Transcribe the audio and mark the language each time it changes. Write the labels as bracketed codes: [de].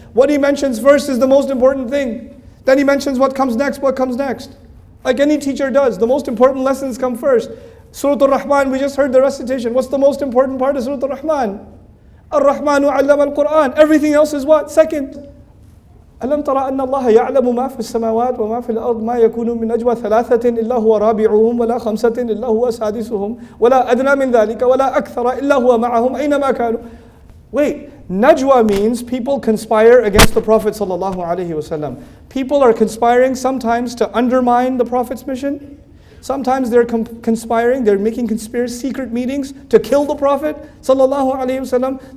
[en] What He mentions first is the most important thing. Then He mentions what comes next, what comes next. Like any teacher does, the most important lessons come first. Surah Al-Rahman, we just heard the recitation. What's the most important part of Surah Al-Rahman? Ar-Rahmanu 'allama al-Qur'an. Everything else is what? Second. [ar] ألم ترى أن الله يعلم ما في السماوات وما في الأرض ما يكون من نجوى ثلاثة إلا هو رابعهم ولا خمسة إلا هو سادسهم ولا أدنى من ذلك ولا أكثر إلا هو معهم أينما كانوا. [en] Wait, najwa means people conspire against the Prophet sallallahu alaihi wasallam. People are conspiring sometimes to undermine the Prophet's mission. Sometimes they're conspiring, they're making secret meetings to kill the Prophet sallallahu alaihi wasallam.